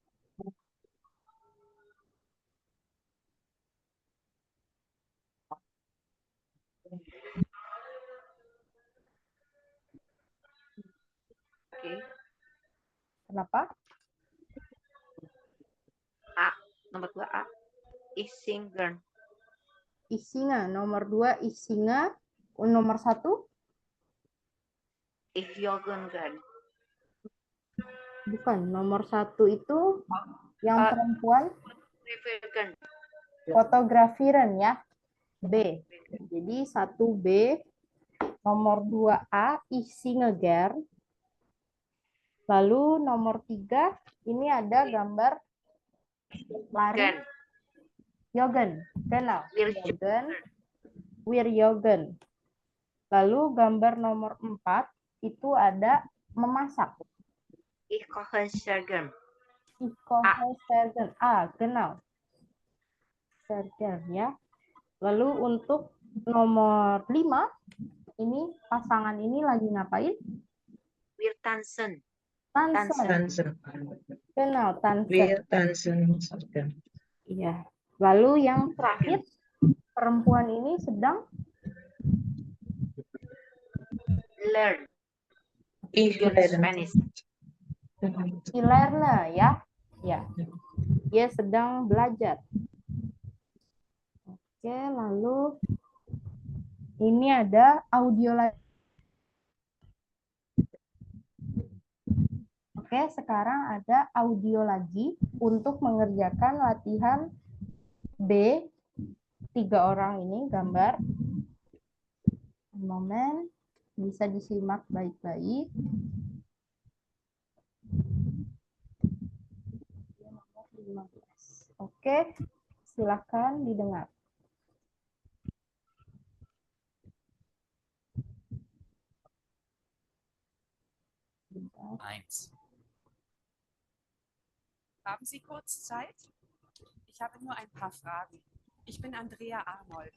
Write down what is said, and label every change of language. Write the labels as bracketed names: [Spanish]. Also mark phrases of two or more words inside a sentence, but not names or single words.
[Indonesian] Oke. Kenapa? A. Nomor 2 A. [German] Ich singen. [Indonesian] Isinga. Nomor 2 Isinga. Nomor 1 [German] Ich joggen gern. [Indonesian] bukan. Nomor 1 itu yang perempuan [German] Fotografieren. [Indonesian] fotografiren ya. B. Jadi 1B. Nomor 2A [German] Ich singe gern. [Indonesian] Lalu nomor 3 ini ada gambar lari. [German] Gern. Joggen. Genau. Wir Joggen. Wir joggen. [Indonesian] Lalu gambar nomor 4 itu ada memasak. [German] Ich koche sehr gern. Ich koche sehr gern. Genau. Sehr gern ya. [Indonesian] Lalu untuk nomor 5 ini pasangan ini lagi ngapain? [German] Wir tanzen. Tansen. Tanzen. Genau, tansen. Wir tanzen. [Indonesian] Iya. Lalu yang terakhir perempuan ini sedang [German] Learn. Ich Learn lerne. Spanish. [Indonesian] Ilerne ya. Ya. Dia sedang belajar. Oke, lalu ini ada audio lagi. Oke, sekarang ada audio lagi untuk mengerjakan latihan B. 3 orang ini gambar. Momen bisa disimak baik-baik. Oke, silakan didengar. [German] Eins. Haben Sie kurz Zeit? Ich habe nur ein paar Fragen. Ich bin Andrea Arnold.